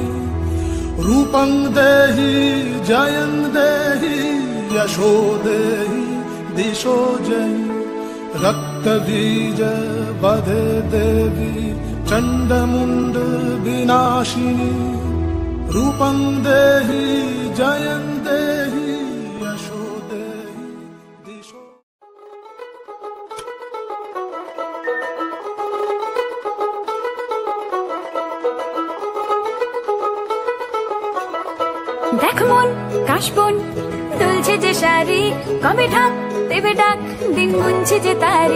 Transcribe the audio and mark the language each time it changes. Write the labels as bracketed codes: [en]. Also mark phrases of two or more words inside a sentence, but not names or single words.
[sa] रूपं देहि जयं देहि यशो देहि दिशो जहि। रक्तबीज वदे देवी चण्डमुण्ड विनाशिनी। रूपं देहि जयं देहि यशो देहि दिशो। [bn] দেখ মন কাশবন দুলছে যে শাড়ি, কবে ঢাক দেবে ডাক দিন গুনছে যে তারি।